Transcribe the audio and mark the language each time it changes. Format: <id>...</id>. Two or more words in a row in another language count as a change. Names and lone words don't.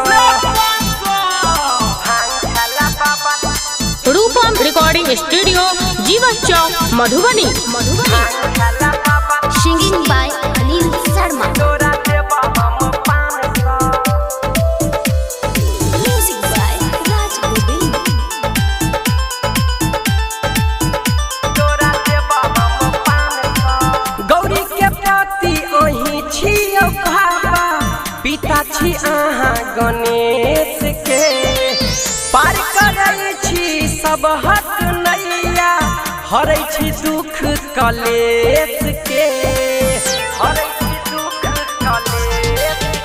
<mai>रूपम रिकॉर्डिंग स्टूडियो जीवन चौक मधुबनी।</mai> <en>Singing by Anil Sharma.</en> <mai>तोरा देव हम पान से</mai> <en>Music by Raj Govind.</en> <mai>गौरी के पति अही छियौ बाबा पिता छी अहाँ गणेश के पार करै छी सब हक नैया हरै छी दुख कलेश के हरै छी दुख कलेश।</mai>